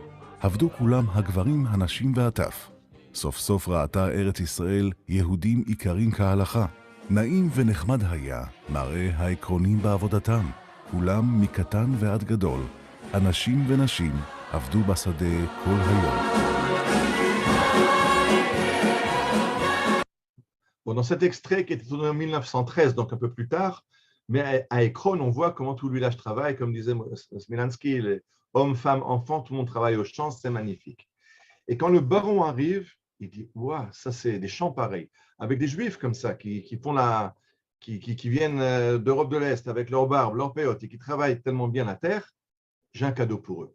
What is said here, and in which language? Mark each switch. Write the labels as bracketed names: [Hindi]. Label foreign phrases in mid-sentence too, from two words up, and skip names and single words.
[Hebrew] עבדו כולם הגברים, הנשים והטף. סוף סוף ראתה ארץ ישראל יהודים עיקרים כהלכה. נעים ונחמד היה, מראה העקרונים בעבודתם. כולם מקטן ועד גדול, אנשים ונשים עבדו בשדה כל היום. [French] Bon, dans cet extrait qui était tourné en 1913, donc un peu plus tard, mais à Ekron, on voit comment tout le village travaille, comme disait Smilansky, les hommes, femmes, enfants, tout le monde travaille aux champs, c'est magnifique. Et quand le baron arrive, il dit, ouah, ça c'est des champs pareils, avec des juifs comme ça, qui viennent d'Europe de l'Est, avec leur barbe, leur péote, et qui travaillent tellement bien la terre, j'ai un cadeau pour eux.